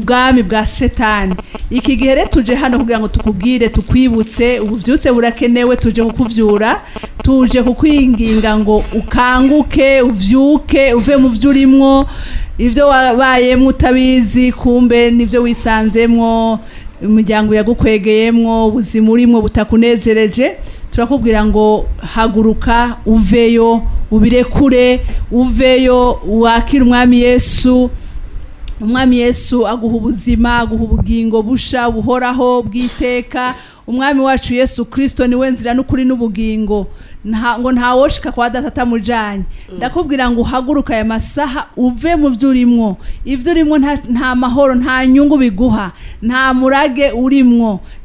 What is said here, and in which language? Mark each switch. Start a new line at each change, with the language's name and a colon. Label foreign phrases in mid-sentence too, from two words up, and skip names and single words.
Rundi: bwami bwa Shetani iki gihe rero tuje hano kugira ngo tukubwire tukwibutse ubuvyutse burakenewe tuje kukuvyura tuje kukwinginga ngo ukanguke uvyuke uve mu vyurimwo ivyo wabayemwe utabizi kumbe nivyo wisanzemwo umuryango yagukwegeyemwo ubuzima urimwo butakunezereje turakubwira ngo haguruka uveyo ubirekure uveyo wakira umwami Yesu umwami Yesu aguha ubuzima aguha ubugingo busha buhoraho bwiteka umwami wacu Yesu Kristo niwe nzira n'ukuri n'ubugingo ngo ntawoshika kwa data mujanye ndakubwira ngo uhaguruka ya masaha uve mu vyurimwo ivyo urimwo nta mahoro nta nyungu biguha nta murage urimwo